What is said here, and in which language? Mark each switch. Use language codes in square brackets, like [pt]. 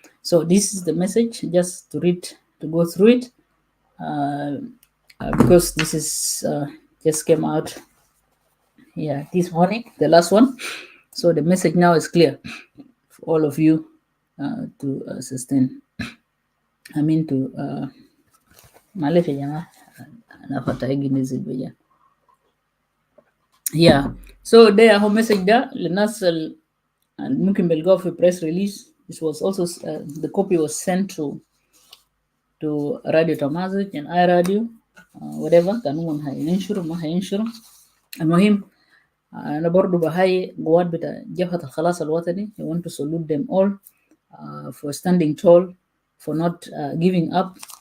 [en] So this is the message, just to read, to go through it, uh, because this is just came out, yeah, this morning, the last one. So the message now is clear for all of you to sustain. I mean to [ar] معلش يا جماعة أنا فتح نزل بيا. [en] Yeah. [ar] So ده هو message ده للناس ممكن بيلقوه في press release. [en] This was also the copy was sent to Radio Tamazic and iRadio whatever [ar] كانوا هم هينشروا ما هينشروا. المهم أنا برضو بهاي قوات بتاع جبهة الخلاص الوطني. [en] I want to salute them all for standing tall, for not giving up.